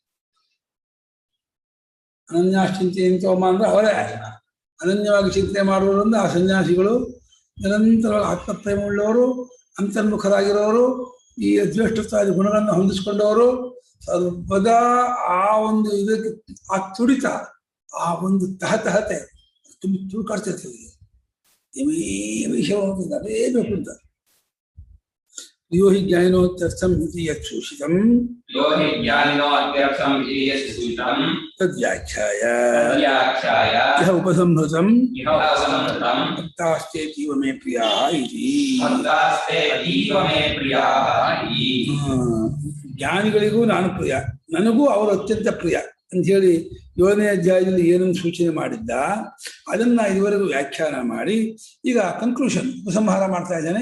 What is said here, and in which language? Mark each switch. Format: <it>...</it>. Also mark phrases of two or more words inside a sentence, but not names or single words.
<kn>ಅನನ್ಯಾಶ್ಚಿಂತೆಯಂತೋಮ ಅಂದ್ರೆ ಅವರೇ ಅನನ್ಯವಾಗಿ ಚಿಂತನೆ ಮಾಡುವವರಿಂದ ಆ ಸನ್ಯಾಸಿಗಳು ನಿರಂತರವಾಗಿ ಆತ್ಮಪ್ರೇಮವುಳ್ಳವರು, ಅಂತರ್ಮುಖರಾಗಿರೋರು, ಈ ಅದ್ವೇಷ್ಟತಾದಿ ಗುಣಗಳನ್ನು ಹೊಂದಿಸ್ಕೊಂಡವರು, ಸರ್ವದಾ ಆ ಒಂದು ಇದಕ್ಕೆ ಆ ತುಡಿತ, ಆ ಒಂದು ತಹತಹತೆ ತುಳ್ಕಾಡ್ತಿರ್ತೀವಿ. ಅದೇ ಬೇಕು ಅಂತ.</kn> <sa>ಯೋ ಹಿ ಜ್ಞಾನಿನೋತ್ಯರ್ಥಂ ಇತಿ ಯತ್ ಸೂಚಿತಂ ತದ್ವ್ಯಾಖ್ಯಾಯ ಇಹ ಉಪಸಂಹೃತಂ ಭಕ್ತಾಸ್ತೇತೀವ ಮೇ ಪ್ರಿಯಾಃ ಇತಿ.</sa> <kn>ಜ್ಞಾನಿಗಳಿಗೂ ನಾನು ಪ್ರಿಯ, ನನಗೂ ಅವರು ಅತ್ಯಂತ ಪ್ರಿಯ ಅಂತ ಹೇಳಿ 7ನೇ ಅಧ್ಯಾಯದಲ್ಲಿ ಏನನ್ನು ಸೂಚನೆ ಮಾಡಿದ್ದ ಅದನ್ನ ಇದುವರೆಗೂ ವ್ಯಾಖ್ಯಾನ ಮಾಡಿ ಈಗ ಕನ್ಕ್ಲೂಷನ್ ಉಪಸಂಹಾರ ಮಾಡ್ತಾ ಇದ್ದಾನೆ.</kn>